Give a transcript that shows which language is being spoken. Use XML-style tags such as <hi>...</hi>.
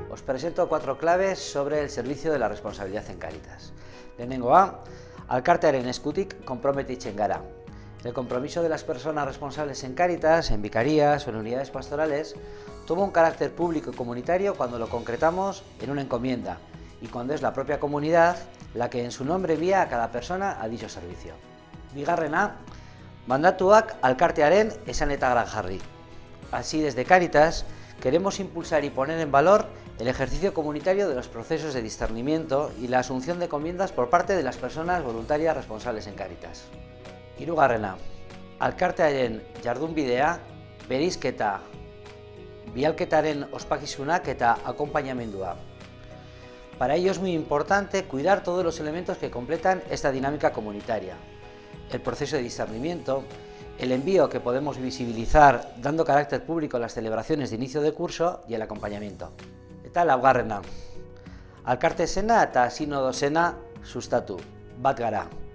<es>presento 4 claves sobre el servicio de la responsabilidad en Cáritas.</es> <eu>Lehenengoa, alkartearen eskutik konprometitzen gara.</eu> <es>El compromiso de las personas responsables en Cáritas, en vicarías o en unidades pastorales, toma un carácter público y comunitario cuando lo concretamos en una encomienda y cuando es la propia comunidad la que en su nombre envía a cada persona a dicho servicio.</es> <eu>Bigarrena, mandatuak alkartearen esanetara jarri.</eu> <es>Así, desde Cáritas, queremos impulsar y poner en valor el ejercicio comunitario de los procesos de discernimiento y la asunción de encomiendas por parte de las personas voluntarias responsables en Cáritas.</es> <eu>Hirugarrena, alkartearen jardunbidea, bereizketa, bialketaren ospakizunak eta akompainamendua.</eu> <es>Para ello es muy importante cuidar todos los elementos que completan esta dinámica comunitaria. El proceso de discernimiento, el envío que podemos visibilizar dando carácter público a las celebraciones de inicio de curso y el acompañamiento.</es> <eu>Eta laugarrena, alkartesena eta sinodosena sustatu, bat gara.</eu>